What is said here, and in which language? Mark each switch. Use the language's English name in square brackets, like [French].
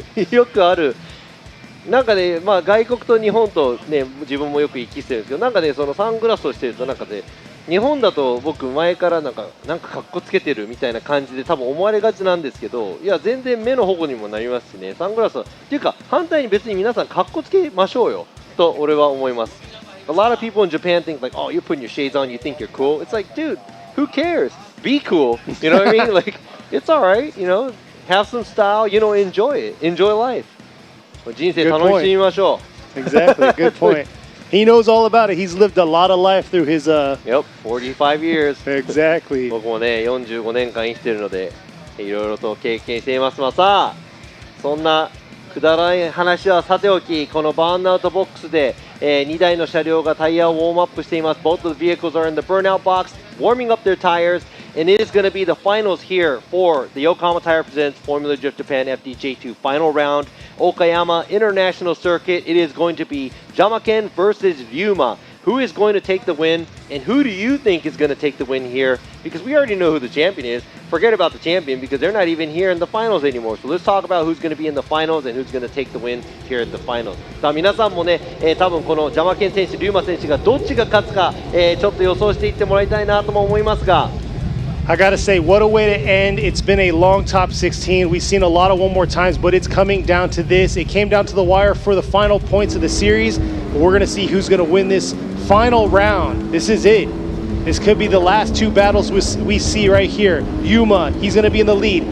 [Japanese] よくある、なんかね、まあ、外国と日本とね、自分もよく行き来してるんですけど、なんかね、そのサングラスをしてると、なんかね、日本だと僕、前からなんかかっこつけてるみたいな感じで多分思われがちなんですけど、いや、全然目の保護にもなりますしね、サングラスは、っていうか、反対に別に皆さん、かっこつけましょうよと俺は思います。 [English] A lot of people in Japan think like, oh, you're putting your shades on, you think you're cool. It's like, dude, who cares? Be cool. You know what I mean? Like, it's all right, you know, have some style, you know, enjoy it, enjoy life. [Japanese] 人生楽しみましょう。 [English] Exactly. Good point. He knows all about it. He's lived a lot of life through his Yep, 45 years. Exactly. [Japanese] 僕もね、45年間生きてるので、いろいろと経験しています。まあさあ、そんなくだらない話はさておき、このバーンアウトボックスで、2台の車両がタイヤをウォームアップしています。 [English] Both of the vehicles are in the burnout box, warming up their tires, and it is going to be the finals here for the Yokohama Tire Presents Formula Drift Japan FDJ2 final round, OKAYAMA International Circuit. It is going to be Jamaken versus Ryuma. Who is going to take the win, and who do you think is going to take the win here? Because we already know who the champion is. Forget about the champion because they're not even here in the finals anymore. So let's talk about who's going to be in the finals and who's going to take the win here at the finals. [Japanese] さあ皆さんもね、多分このジャマケン選手、リューマ選手がどっちが勝つか、ちょっと予想していってもらいたいなとも思いますが。 [English] I gotta say, what a way to end. It's been a long top 16. We've seen a lot of one more times, but it's coming down to this. It came down to the wire for the final points of the series. We're gonna see who's gonna win this final round. This is it. This could be the last two battles we see right here. Yuma, he's gonna be in the lead.